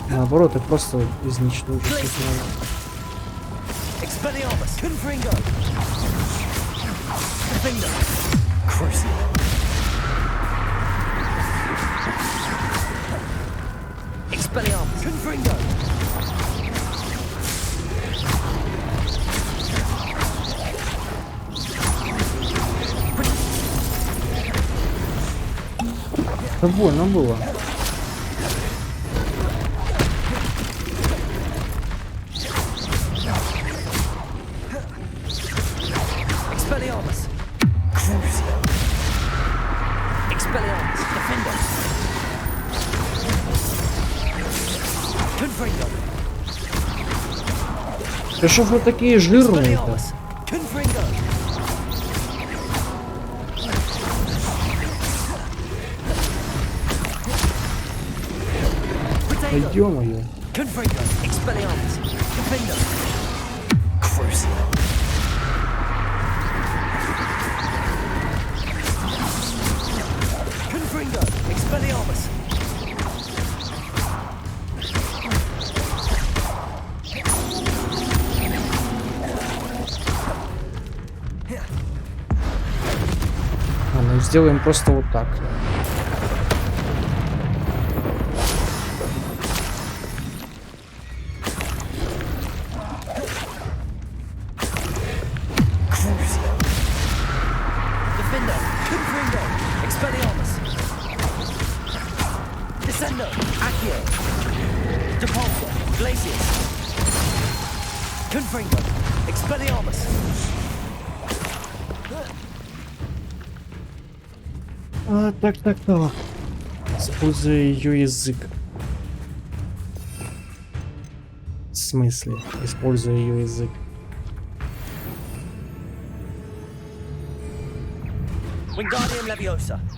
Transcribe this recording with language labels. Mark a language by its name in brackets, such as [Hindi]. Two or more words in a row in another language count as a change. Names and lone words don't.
[Russian] наоборот, их просто изничтожить. [Latin] Expelliarmus! Confringo! Defender! Crucible! Expelliarmus! Confringo! [Russian] Да больно было. [Latin] Expelliarmus! Crucio! Expelliarmus! Defender! Confringo! [Russian] Да что ж вы такие жирные-то? [Latin] Expelliarmus! Confringo! [Russian] Да ё-моё. [Latin] Confringo! Expelliarmus! Defender! Crucio! Confringo! Expelliarmus! [Russian] Ладно, сделаем просто вот так. [Latin] Defender! Confringo! Expelliarmus! Descendo! Accio! Depulsor! Glacius! Confringo! Expelliarmus! [Russian] Так. Используя ее язык. В смысле? Используя ее язык. [Latin] Wingardium Leviosa!